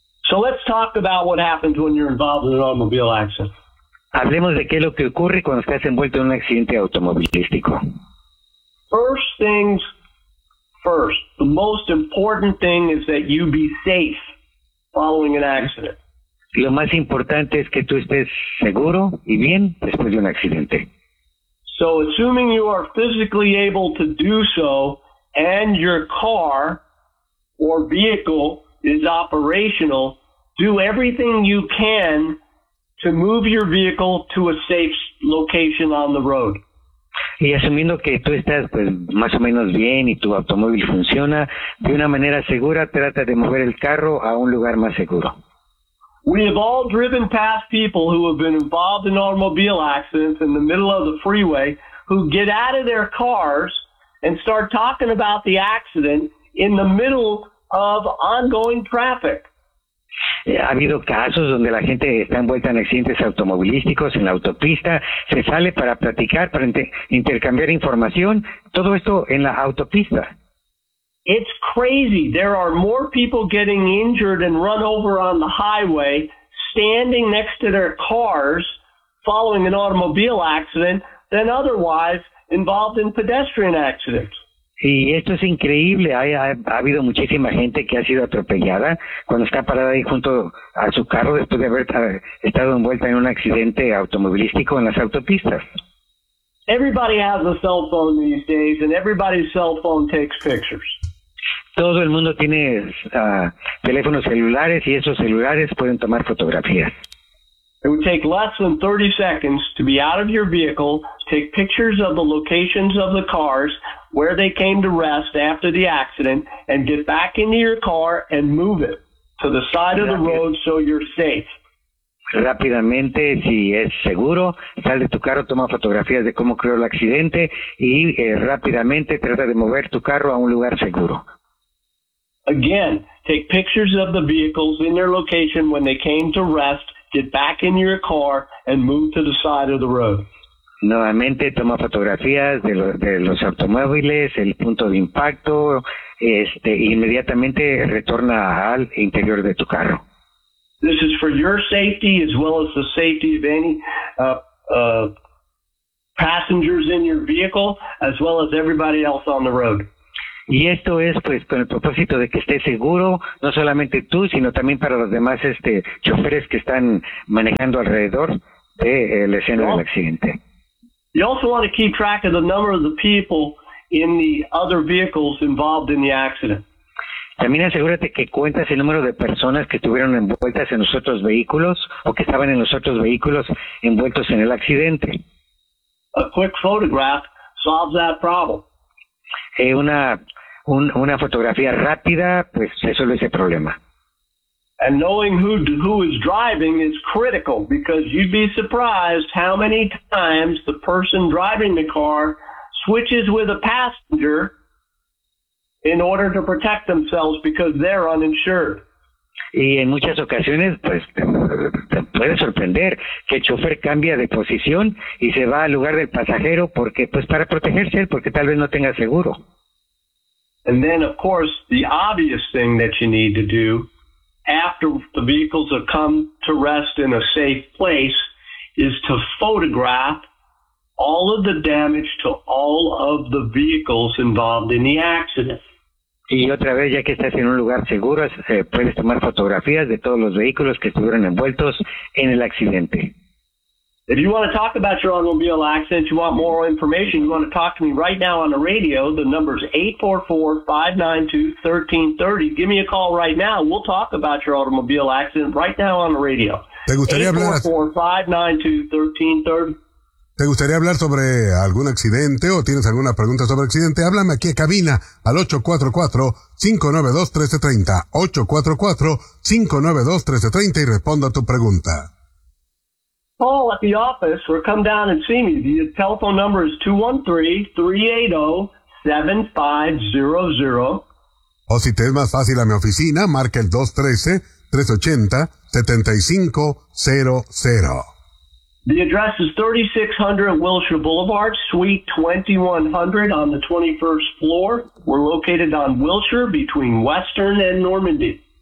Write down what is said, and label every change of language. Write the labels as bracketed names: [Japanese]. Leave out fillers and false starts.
[English] So let's talk about what happens when you're involved in an automobile accident. [Spanish] Hablemos de qué es lo que ocurre cuando estás envuelto en un accidente automovilístico. [English] First things first, the most important thing is that you be safe following an accident. [Spanish] Lo más importante es que tú estés seguro y bien después de un accidente. [English] So, assuming you are physically able to do so and your car or vehicle is operational, do everything you can to move your vehicle to a safe location on the road. [Spanish] Y asumiendo que tú estás pues más o menos bien y tu automóvil funciona, de una manera segura, trata de mover el carro a un lugar más seguro. [English] We have all driven past people who have been involved in automobile accidents in the middle of the freeway who get out of their cars and start talking about the accident in the middle of ongoing traffic. [Spanish] Ha habido casos donde la gente está envuelta en accidentes automovilísticos, en la autopista, se sale para platicar, para intercambiar información, todo esto en la autopista. [English] It's crazy. There are more people getting injured and run over on the highway, standing next to their cars, following an automobile accident, than otherwise involved in pedestrian accidents. [Spanish] Y esto es increíble. Ha habido muchísima gente que ha sido atropellada cuando está parada ahí junto a su carro después de haber estado envuelta en un accidente automovilístico en las autopistas. [English] Everybody has a cell phone these days, and everybody's cell phone takes pictures. [Spanish] Todo el mundo tiene teléfonos celulares y esos celulares pueden tomar fotografías. [English] It would take less than 30 seconds to be out of your vehicle, take pictures of the locations of the cars, where they came to rest after the accident, and get back into your car and move it to the side of the road so you're safe. [Spanish] Rápidamente, si es seguro, sal de tu carro, toma fotografías de cómo ocurrió el accidente y rápidamente trata de mover tu carro a un lugar seguro. [English] Again, take pictures of the vehicles in their location when they came to rest, get back in your car, and move to the side of the road. [Spanish] nuevamente toma fotografías de los automóviles, el punto de impacto, inmediatamente retorna al interior de tu carro. [English] This is for your safety as well as the safety of any passengers in your vehicle as well as everybody else on the road. [Spanish] Y esto es pues con el propósito de que estés seguro, no solamente tú, sino también para los demás choferes que están manejando alrededor de la escena del accidente. [English] You also want to keep track of the number of the people in the other vehicles involved in the accident. [Spanish] También asegúrate que cuentas el número de personas que estuvieron envueltas en los otros vehículos o que estaban en los otros vehículos envueltos en el accidente. [English] A quick photograph solves that problem. [Spanish] Una fotografía rápida, pues resuelve ese problema. [English] And knowing who is driving is critical because you'd be surprised how many times the person driving the car switches with a passenger in order to protect themselves because they're uninsured. [Spanish] Y en muchas ocasiones, pues, te puede sorprender que el chofer cambia de posición y se va al lugar del pasajero porque, pues, para protegerse él, porque tal vez no tenga seguro. [English] And then, of course, the obvious thing that you need to do after the vehicles have come to rest in a safe place is to photograph all of the damage to all of the vehicles involved in the accident. [Spanish] Y otra vez, ya que estás en un lugar seguro, puedes tomar fotografías de todos los vehículos que estuvieron envueltos en el accidente. [English] If you want to talk about your automobile accident, you want more information, you want to talk to me right now on the radio, the number is 844-592-1330. Give me a call right now. We'll talk about your automobile accident right now on the radio. [Spanish] ¿Te gustaría 844-592-1330. ¿Te gustaría hablar sobre algún accidente o tienes alguna pregunta sobre accidente? Háblame aquí a cabina al 844-592-1330. 844-592-1330 y respondo a tu pregunta. [English] Call at the office or come down and see me. The telephone number is 213-380-7500. [Spanish] O si te es más fácil a mi oficina, marca el 213-380-7500. [English] The address is 3600 Wilshire Boulevard, Suite 2100 on the 21st floor. We're located on Wilshire between Western and Normandy.